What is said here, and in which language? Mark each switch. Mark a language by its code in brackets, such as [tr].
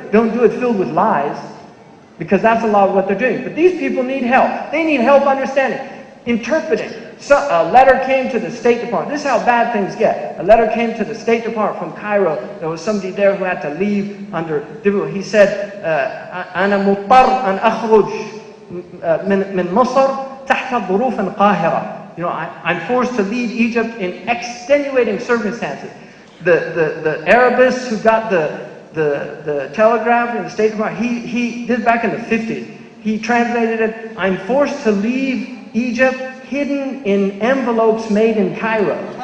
[en] Don't do it filled with lies, because that's a lot of what they're doing. But these people need help. They need help understanding, interpreting. So a letter came to the State Department. This is how bad things get. A letter came to the State Department from Cairo. There was somebody there who had to leave under difficulty. He said, [ar] أنا مضطر أن أخرج من مصر تحت ظروف قاهرة. [en] I'm forced to leave Egypt in extenuating circumstances. The Arabists who got the telegraph in the State Department, he did back in the 50s. He translated it, I'm forced to leave Egypt hidden in envelopes made in Cairo.